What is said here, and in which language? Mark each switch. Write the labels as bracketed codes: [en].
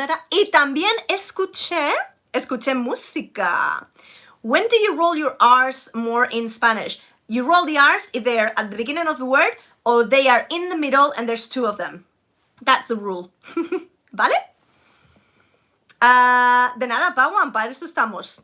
[es] Y también escuché música. [en] When do you roll your R's more in Spanish? You roll the R's if they're at the beginning of the word or they are in the middle and there's two of them. That's the rule. [es] ¿Vale? De nada, Pawan, para eso estamos.